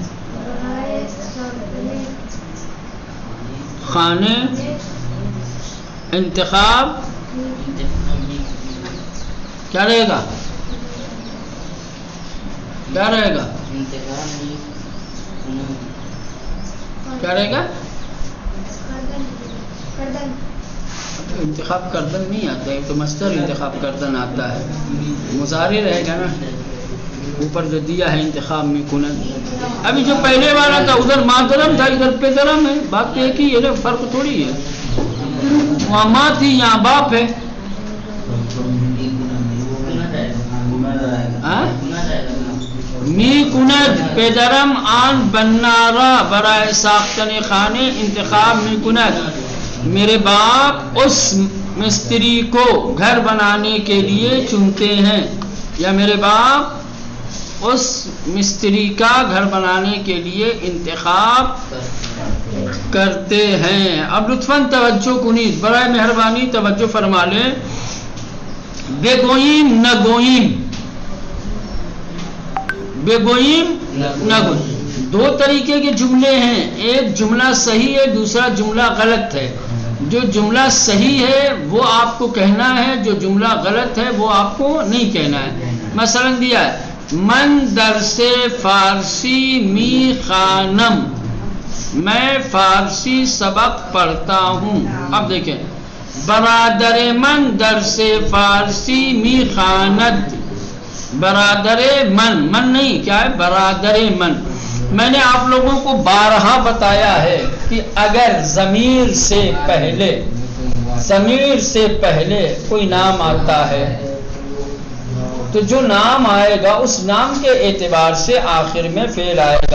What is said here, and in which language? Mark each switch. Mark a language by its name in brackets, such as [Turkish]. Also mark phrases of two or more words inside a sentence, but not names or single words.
[Urdu] خانے انتخاب کیا رہے گا؟ کیا رہے گا؟ کیا رہے گا؟ [Persian] انتخاب کردن [Urdu] نہیں آتا ہے تو مصدر [Persian] انتخاب کردن [Urdu] آتا ہے. مضارع رہے گا نا، اوپر جو دیا ہے [Persian] انتخاب میں کنن. [Urdu] ابھی جو پہلے والا تھا ادھر مادرم تھا، ادھر پیدرم ہے. بات ایک ہی ہے، فرق تھوڑی ہے. وہاں ماں تھی، یہاں باپ ہے. [Persian] می کند پیدرم آن بنارا برائے ساختن خانے انتخاب می کند. [Urdu] میرے باپ اس مستری کو گھر بنانے کے لیے چنتے ہیں، یا میرے باپ اس مستری کا گھر بنانے کے لیے انتخاب کرتے ہیں. اب [Persian] لطفاً توجہ کنید، [Urdu] برائے مہربانی توجہ فرما لیں. [Persian] بے گوئیم نہ گوئیم، بے گوئیم نہ گوئیم، [Urdu] دو طریقے کے جملے ہیں. ایک جملہ صحیح ہے، دوسرا جملہ غلط ہے. جو جملہ صحیح ہے وہ آپ کو کہنا ہے، جو جملہ غلط ہے وہ آپ کو نہیں کہنا ہے. مثلا دیا ہے [Persian] من درس فارسی می خانم، [Urdu] میں فارسی سبق پڑھتا ہوں. اب دیکھیں [Persian] برادر من درس فارسی می خاند. برادر من، [Urdu] من نہیں، کیا ہے؟ [Persian] برادر من. [Urdu] میں نے آپ لوگوں کو بارہا بتایا ہے کہ اگر ضمیر سے پہلے کوئی نام آتا ہے تو جو نام آئے گا اس نام کے اعتبار سے آخر میں فعل آئے گا.